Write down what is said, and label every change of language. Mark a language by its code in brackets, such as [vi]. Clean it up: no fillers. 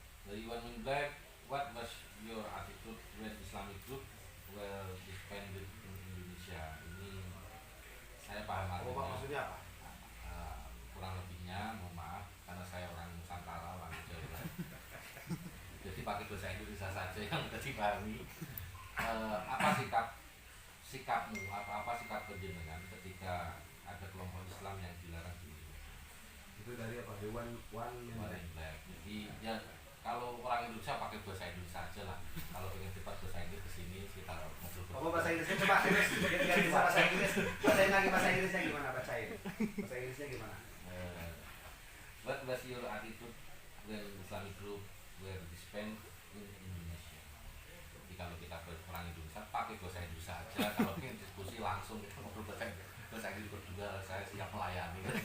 [en] Dari One Min Black, what was your attitude when Islamic group were disbanded in Indonesia? [id] Ini saya paham artinya. Maksudnya apa? Kurang lebihnya, mohon maaf, karena saya orang Nusantara, orang Jawa. Jadi pakai bahasa Indonesia saja yang bisa dipahami. Apa sikapmu, apa sikap penjenengan ketika ada kelompok Islam yang dilarang di Indonesia? Itu dari apa? One Black. Jadi ya kalau orang Indonesia pakai bahasa Indonesia aja lah. Kalau ingin cepat bahasa Inggris kesini kita ngobrol. Apa bahasa Inggrisnya coba? Ganti bahasa Inggris. Bacain lagi bahasa Inggrisnya gimana? Bacain. Bahasa Inggrisnya gimana? [en] What was your attitude when Islamic group were disbanded in Indonesia? [id] Jadi kalau kita orang Indonesia pakai bahasa Indonesia aja. Kalau ingin diskusi langsung kita ngobrol bahasa Inggris berdua, saya siap melayani.